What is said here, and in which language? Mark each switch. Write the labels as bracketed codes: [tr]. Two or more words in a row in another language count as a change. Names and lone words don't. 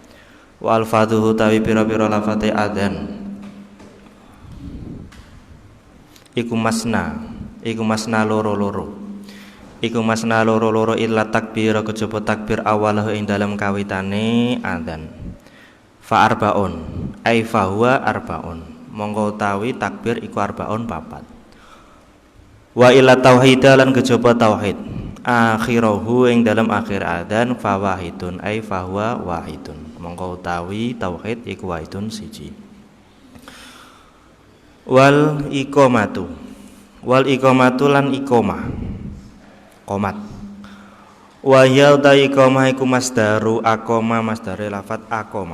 [jv] Iku masna loro illa takbir kejaba takbir awalahu ing dalam kawitane adzan. [ar] فأربع أي فهو أربع. [jv] Monggo utawi takbir iku arbaun papat. [ar] وإلا التوحيد [jv] lan kejaba tauhid akhirahu ing dalam akhir adzan [ar] فواحد أي فهو واحد. [jv] Monggo utawi tauhid iku wahidun siji. [ar] والإقامة [jv] lan iqamah qomat. Wa ya ta iqamah iku [ar] مصدر أقام [jv] masdare lafat aqama.